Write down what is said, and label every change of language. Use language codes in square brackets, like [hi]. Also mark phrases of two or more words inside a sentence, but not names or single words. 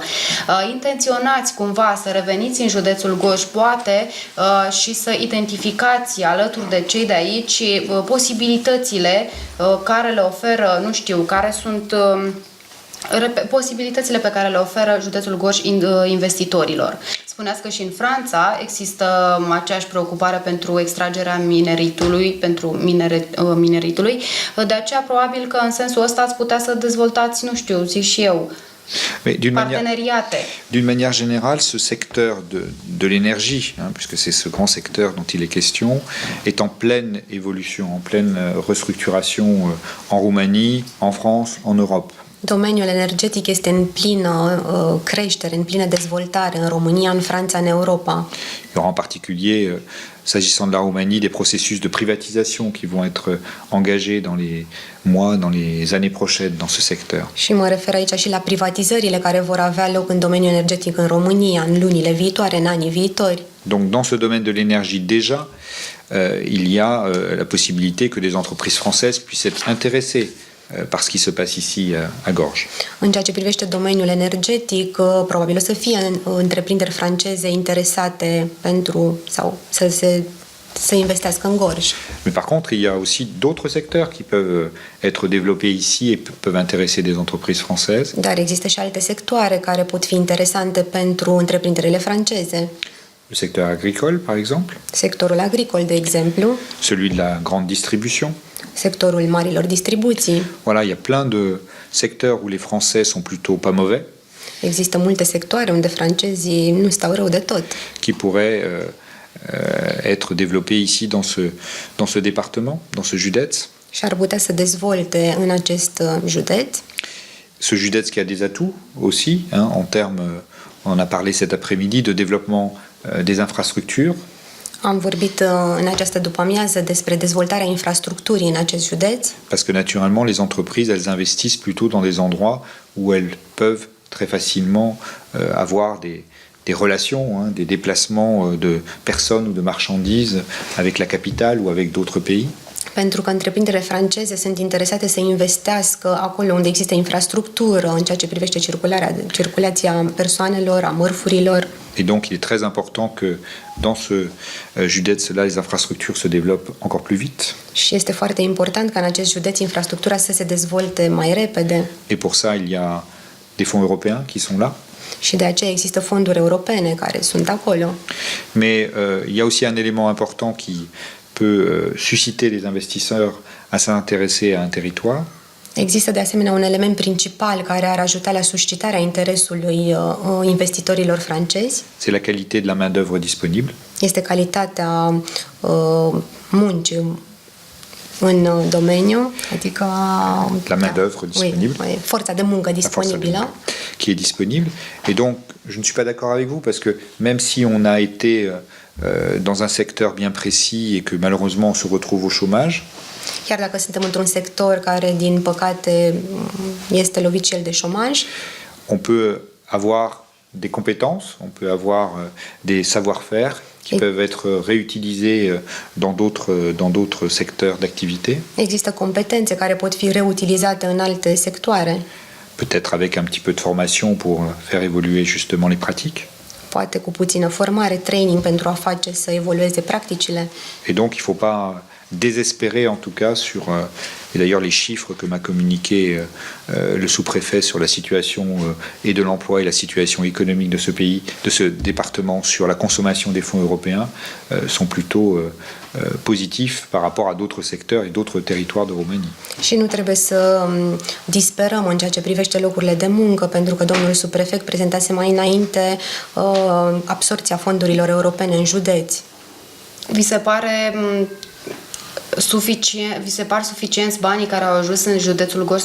[ro] Intenționați cumva să reveniți în județul Gorj, poate, și să identificați alături de cei de aici posibilitățile care le oferă, nu știu, care sunt posibilitățile pe care le oferă județul Gorj investitorilor. Spuneați că și în Franța există aceeași preocupare pentru extragerea mineritului, mineritului. De aceea, probabil că în sensul ăsta ați putea să dezvoltați, nu știu, zic și eu, parteneriate. [fr] D'une manière générale, ce secteur de l'énergie, hein, puisque c'est ce grand secteur dont il est question, est en pleine évolution, en pleine restructuration en Roumanie, en France, en Europe. [ro] Domeniul energetic este în plină creștere, în plină dezvoltare în România, în Franța, în Europa. [fr] Il y aura en particulier, s'agissant de la Roumanie, des processus de privatisation qui vont être engagés dans les mois, dans les années prochaines dans ce secteur. [ro] Și mă refer aici și la privatizările care vor avea loc în domeniul energetic în România, în lunile viitoare, în anii viitori. [fr] Donc dans ce domaine de l'énergie déjà, il y a la possibilité que des entreprises françaises puissent être intéressées par ce qui se passe ici à Gorj. [ro] În ceea ce privește domeniul energetic, probabil o să fie întreprinderi franceze interesate pentru sau să investească în Gorj. [fr] Mais par contre, il y a aussi d'autres secteurs qui peuvent être développés ici et peuvent intéresser des entreprises françaises. [ro] Dar există și alte sectoare care pot fi interesante pentru întreprinderile franceze. [fr] Le secteur agricole, par exemple, [ro] Sectorul agricol, de exemplu, [fr] celui de la grande distribution. [ro] sectorul marilor distribuții. [fr] Voilà, il y a plein de secteurs où les Français sont plutôt pas mauvais, [ro] Există multe sectoare unde francezii nu stau rău de tot, [fr] qui pourraient être développés ici dans ce département, dans ce județ. [ro] și ar putea să dezvolte în acest județ. [fr] Ce județ qui a des atouts aussi, hein, en termes, on a parlé cet après-midi, de développement des infrastructures. [ro] Am vorbit în această după-amiază despre dezvoltarea infrastructurii în acest județ, [fr] Parce que naturellement, les entreprises, elles investissent plutôt dans des endroits où elles peuvent très facilement avoir des relations, hein, des déplacements de personnes ou de marchandises avec la capitale ou avec d'autres pays. [ro] pentru că întreprinderile franceze sunt interesate să investească acolo unde există infrastructură în ceea ce privește circulația persoanelor, a mărfurilor. [fr] Et donc, il est très important que dans ce județ-là, les infrastructures se développent encore plus vite. [ro] Și este foarte important ca în acest județ infrastructura să se dezvolte mai repede. [fr] Et pour ça, il y a des fonds européens qui sont là. [ro] Și de aceea există fonduri europene care sunt acolo. [fr] Mais il y a aussi un élément important qui peut susciter les investisseurs à s'intéresser à un territoire. [ro] Există de asemenea un element principal care ar ajuta la suscitarea interesului investitorilor francezi. [fr] C'est la qualité de la main-d'œuvre disponible. [ro] Este calitatea muncii în domeniu, adică [fr] La main-d'œuvre disponible. Oui, [ro] forța de muncă [fr] La force [ro] disponibilă. [fr] qui est disponible. Et donc, je ne suis pas d'accord avec vous parce que même si on a été dans un secteur bien précis et que malheureusement on se retrouve au chômage, [ro] Chiar dacă suntem într-un sector care, din păcate, este lovit și el de șomaj, [fr] on peut avoir des compétences, on peut avoir des savoir-faire qui Et- peuvent être réutilisés dans d'autres secteurs d'activité, [ro] există competențe care pot fi reutilizate în alte sectoare, [fr] peut-être avec un petit peu de formation pour faire évoluer justement les pratiques. [ro] poate cu puțină formare, training pentru a face să evolueze practicile. [fr] Et donc il ne faut pas désespérer en tout cas sur, et d'ailleurs les chiffres que m'a communiqué le sous-préfet sur la situation et de l'emploi et la situation économique de ce pays, de ce département sur la consommation des fonds européens sont plutôt positifs par rapport à d'autres secteurs et d'autres territoires de Roumanie. [ro] Și nu trebuie să disperăm în ceea ce privește locurile de muncă, pentru că domnul subprefect prezentase mai înainte absorpția fondurilor europene în județi. Vi se par suficienți banii care au ajuns în județul Gorj?